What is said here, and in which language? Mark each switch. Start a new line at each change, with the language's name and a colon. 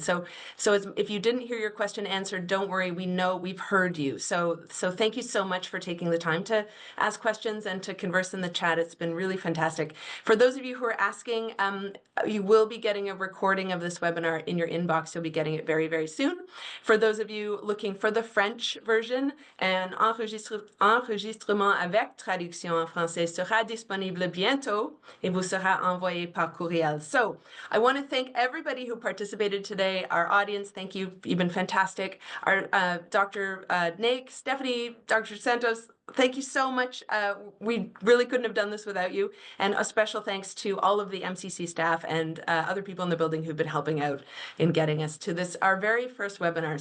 English: So if you didn't hear your question answered, don't worry, we know we've heard you. So thank you so much for taking the time to ask questions and to converse in the chat. It's been really fantastic. For those of you who are asking, you will be getting a recording of this webinar in your inbox. You'll be getting it very, very soon. For those of you looking for the French version,
French: un enregistrement avec traduction en français sera disponible bientôt et vous sera envoyé par courriel.
English: So I want to thank everybody who participated today. Our audience, thank you. You've been fantastic. Our Dr. Naik, Stephanie, Dr. Santos, thank you so much. We really couldn't have done this without you. And a special thanks to all of the MCC staff and other people in the building who've been helping out in getting us to this, our very first webinar.